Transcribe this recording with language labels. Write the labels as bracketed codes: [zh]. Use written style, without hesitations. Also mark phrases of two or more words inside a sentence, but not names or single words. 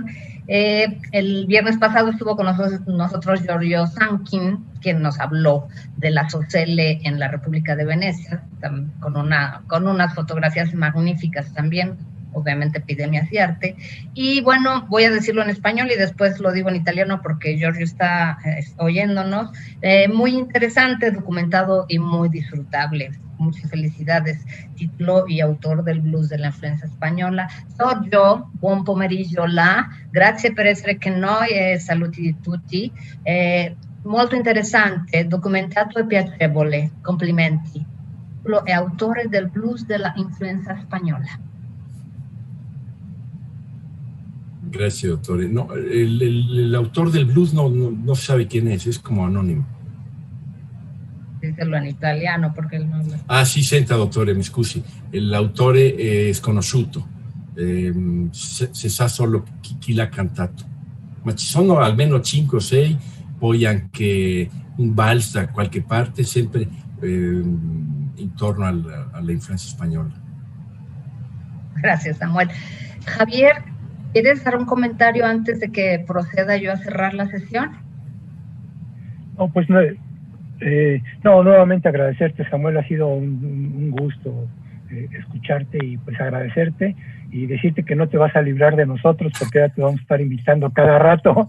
[es] El viernes pasado estuvo con nosotros Giorgio Sankin, quien nos habló de la Socele en la República de Venecia, con unas fotografías magníficas también, obviamente Epidemias y Arte. Y bueno, voy a decirlo en español y después lo digo en italiano porque Giorgio está oyéndonos. Muy interesante, documentado y muy disfrutable. Muchas felicidades, título y autor del Blues de la Influenza Spagnola. [it] Giorgio, buon pomeriggio là, grazie per essere con noi e saluti tutti. Molto interessante, documentato e piacevole, complimenti. Lo è autore del Blues de la Influenza Spagnola. [es] Gracias, doctor. No, el autor del blues no sabe quién es como anónimo. Díselo en italiano perché él no habla. [it] Ah, sì, senta, dottore, mi scusi, l'autore è sconosciuto, si sa solo chi l'ha cantato, ma ci sono almeno 5 o 6, poi anche un vals da qualche parte, sempre intorno alla influenza spagnola. [es] Gracias, Samuel. Javier, ¿quieres dar un comentario antes de que proceda yo a cerrar la sesión? No, pues no, nuevamente agradecerte, Samuel, ha sido un gusto escucharte y pues agradecerte y decirte que no te vas a librar de nosotros porque ya te vamos a estar invitando cada rato.